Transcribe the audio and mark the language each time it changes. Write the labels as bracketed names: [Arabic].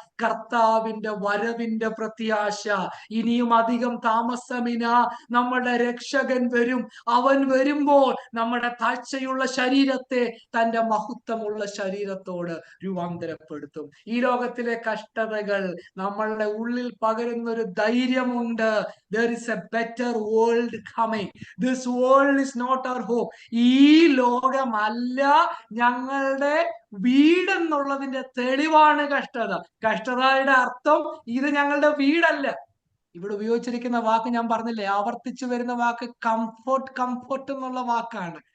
[Malayalam] കർത്താവിന്റെ വരവിന്റെ പ്രത്യാശ. ഇനിയും അധികം താമസമില്ല, നമ്മുടെ രക്ഷകൻ വരും. അവൻ വരുമ്പോൾ നമ്മുടെ താഴ്ചയുള്ള ശരീരത്തെ തന്റെ മഹത്വമുള്ള ശരീരത്തോട് രൂപാന്തരപ്പെടുത്തും. ഈ ലോകത്തിലെ കഷ്ടതകൾ നമ്മളുടെ ഉള്ളിൽ പകരുന്ന ഒരു ധൈര്യമുണ്ട്. [English] There is a better world coming. This world is not our home. [Malayalam] ഈ ലോകമല്ല ഞങ്ങളുടെ വീടെന്നുള്ളതിന്റെ തെളിവാണ് കഷ്ടത. കഷ്ടതയുടെ അർത്ഥം ഇത് ഞങ്ങളുടെ വീടല്ല. ഇവിടെ ഉപയോഗിച്ചിരിക്കുന്ന വാക്ക് ഞാൻ പറഞ്ഞില്ലേ, ആവർത്തിച്ചു വരുന്ന വാക്ക് കംഫോർട്ട് എന്നുള്ള വാക്കാണ്.